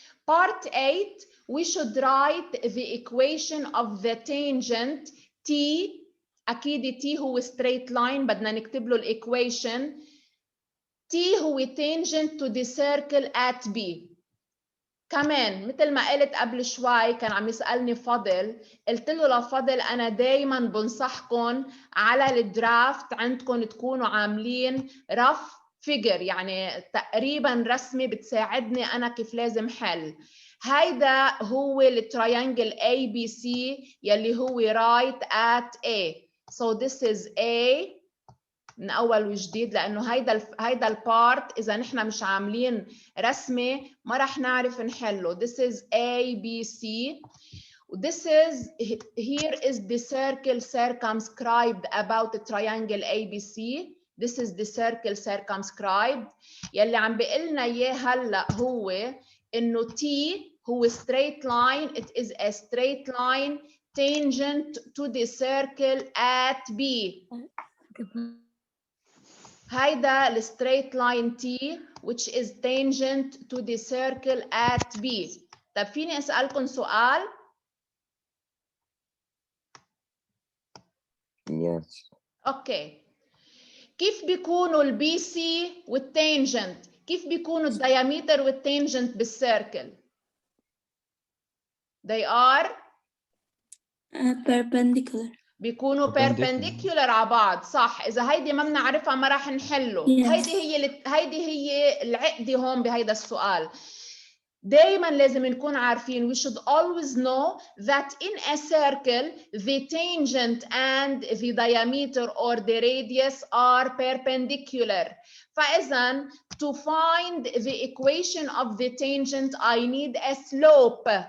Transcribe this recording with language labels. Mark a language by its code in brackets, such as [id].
[en] Part 8 we should write the equation of the tangent T. [ar] أكيد T هو [en] straight line [ar] بدنا نكتب له الإيكويشن. [en] T هو tangent to the circle at B. [ar] كمان مثل ما قلت قبل شوي كان عم يسألني فضل، قلت له لفضل أنا دايما بنصحكم على الدرافت عندكم تكونوا عاملين رف فيجر، يعني تقريبا رسمة بتساعدني أنا كيف لازم حل. هيدا هو التريانجل ABC يلي هو right at A. [en] So this is A [ar] من أول وجديد، لأنه هيدا البارت إذا نحن مش عاملين رسمة ما رح نعرف نحله. [en] This is A B C. This is, here is the circle circumscribed about the triangle ABC. This is the circle circumscribed. [ar] يلي عم بيقلنا إياه هلا هو إنه T هو straight line. [en] It is a straight line tangent to the circle at B. [ar] هيدا ال [en] straight line T which is tangent to the circle at B. [ar] طب فيني أسألكم سؤال؟ [en] Yes. Okay. [ar] كيف بيكونوا البي سي والتانجنت؟ كيف بيكونوا الديامتر والتانجنت بالسيركل؟ [en] They are perpendicular. [ar] بيكونوا [en] Perpendicular. [ar] perpendicular على بعض، صح. إذا هيدي ما بنعرفها ما راح نحله. [en] Yes. [ar] هيدي هي العقدة هون بهيدا السؤال. دايما لازم نكون عارفين [en] we should always know that in a circle the tangent and the diameter or the radius are perpendicular. فإذا to find the equation of the tangent I need a slope.